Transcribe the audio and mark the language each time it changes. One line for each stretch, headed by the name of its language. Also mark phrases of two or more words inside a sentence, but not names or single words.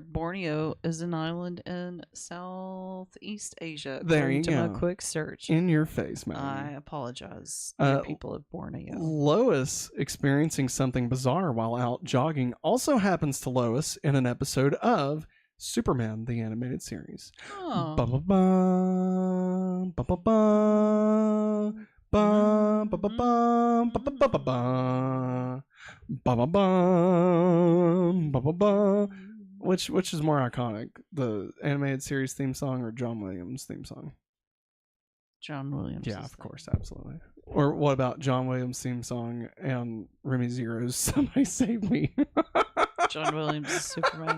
English: Borneo is an island in Southeast Asia. There you go. A quick search. In your face, Matt. I apologize to the people of Borneo. Lois experiencing something bizarre while out jogging also happens to Lois in an episode of Superman, the animated series. Oh. Ba-ba-bum, ba-ba-bum, bum, ba-ba-bum, ba-ba-ba-ba-ba. Ba-ba-bum, ba-ba-bum. Which is more iconic, the animated series theme song or John Williams' theme song? John Williams. Yeah, of course, absolutely. Or what about John Williams' theme song and Remy Zero's "Somebody Save Me"? John Williams is Superman.